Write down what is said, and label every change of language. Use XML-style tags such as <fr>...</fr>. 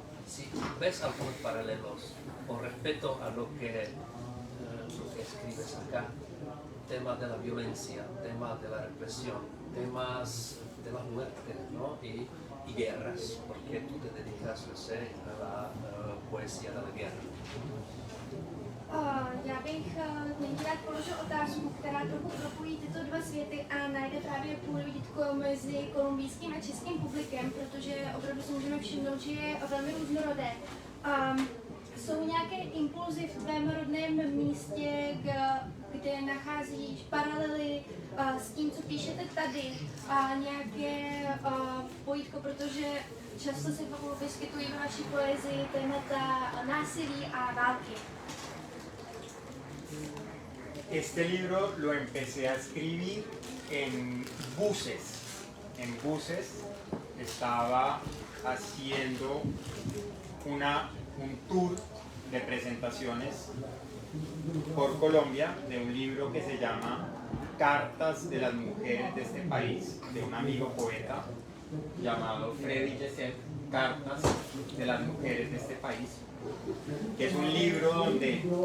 <es>Si ves algunos paralelos con respecto a lo que escribes acá, temas de la violencia, temas de la represión, temas de la muerte, ¿no? y guerras, porque tú te dedicas a la poesía de la guerra.</es> <cs>Já bych nyní rád položil otázku, která trochu propojí tyto dva světy a najde právě půlvítko mezi kolumbijským a českým publikem, protože opravdu si můžeme všimnout, že je velmi různorodé. Jsou nějaké impulzy v tvém rodném místě, kde nacházíš paralely s tím, co píšete tady a nějaké pojítko, protože často se vyskytují v naší poezii témata násilí a války.</cs> <es>Este libro lo empecé a escribir en buses. En buses estaba haciendo un tour de presentaciones por Colombia de un libro que se llama Cartas de las mujeres de este país, de un amigo poeta llamado Freddy Yeset, Cartas de las mujeres de este país, que es un libro donde</es>